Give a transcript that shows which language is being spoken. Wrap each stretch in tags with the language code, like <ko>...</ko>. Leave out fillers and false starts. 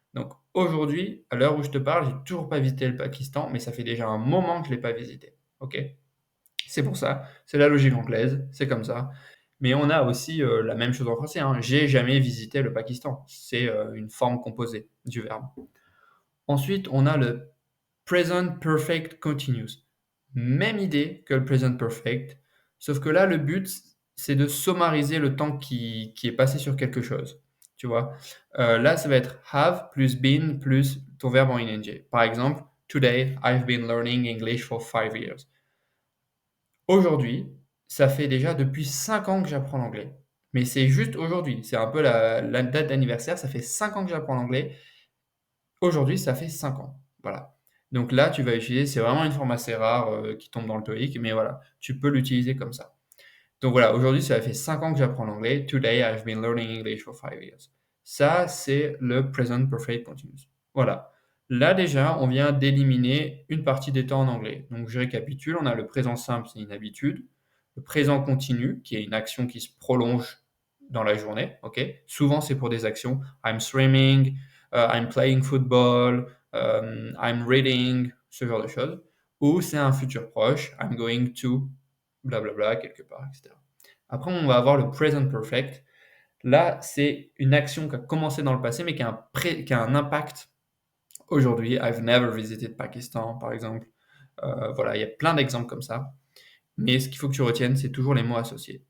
<fr>Donc aujourd'hui, à l'heure où je te parle, j'ai toujours pas visité le Pakistan, mais ça fait déjà un moment que je l'ai pas visité. Ok? C'est pour ça, c'est la logique anglaise, c'est comme ça. Mais on a aussi la même chose en français, hein. J'ai jamais visité le Pakistan. C'est une forme composée du verbe. Ensuite, on a le present perfect continuous. Même idée que le present perfect, sauf que là, le but, c'est de summariser le temps qui est passé sur quelque chose. Tu vois? Là, ça va être have plus been plus ton verbe en ing. Par exemple,</fr> <en>today, I've been learning English for 5 years.</en> <fr>Aujourd'hui, ça fait déjà depuis 5 ans que j'apprends l'anglais. Mais c'est juste aujourd'hui. C'est un peu la date d'anniversaire. Ça fait 5 ans que j'apprends l'anglais. Aujourd'hui, ça fait 5 ans. Voilà. Donc là, tu vas utiliser, c'est vraiment une forme assez rare qui tombe dans le TOEIC, mais voilà, tu peux l'utiliser comme ça. Donc voilà, aujourd'hui, ça fait 5 ans que j'apprends l'anglais.</fr> <en>Today, I've been learning English for 5 years.</en> <fr>Ça, c'est le present perfect continuous. Voilà. Là, déjà, on vient d'éliminer une partie des temps en anglais. Donc, je récapitule. On a le présent simple, c'est une habitude. Le présent continu, qui est une action qui se prolonge dans la journée. Ok. Souvent, c'est pour des actions.</fr> <en>I'm swimming, I'm playing football, I'm reading,</en> <fr>ce genre de choses. Ou c'est un futur proche.</fr> <en>I'm going to blablabla,</en> <fr>quelque part, etc. Après, on va avoir le present perfect. Là, c'est une action qui a commencé dans le passé, mais qui a un impact aujourd'hui.</fr> <en>I've never visited Pakistan,</en> <fr>par exemple. Voilà, il y a plein d'exemples comme ça. Mais ce qu'il faut que tu retiennes, c'est toujours les mots associés.</fr>